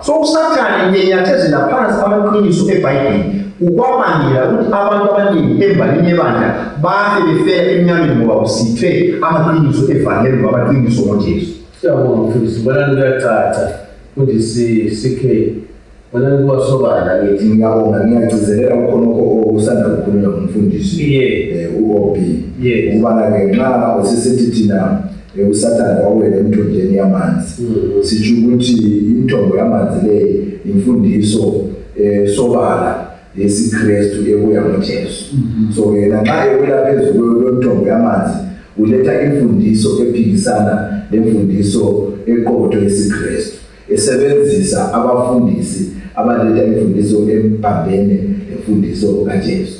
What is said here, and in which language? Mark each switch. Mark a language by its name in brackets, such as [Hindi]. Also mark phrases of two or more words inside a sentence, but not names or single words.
[North Ndebele] So uSathane enyathezela phansi amaqiniso eBhayibheli ukwabangela ukuthi abantu abaningi embalini yebandla bafe befela emnyameni ngoba kusithwe amaqiniso evangeli ngabaqiniso ngoJesu. Siyabonga mfundisi, bonani kuyacaca ukuthi sikhe bonani kuwasobala ngithi. Ngiyabonga, ngiyagcizelela khonokho usanda kukhulunywa ngumfundisi u-OB ukubana ke nxa usisithi thina uSathane wawela emthonjeni yamanzi, sitsho ukuthi imithombo yamanzi le imfundiso sobala yesiKristu ebuya ngoJesu. So yena nxa ewela phezulu kwemithombo yamanzi uletha imfundiso ephikisana lemfundiso eqotho yesiKristu, esebenzisa abafundisi abaletha imfundiso embambene lemfundiso kaJesu.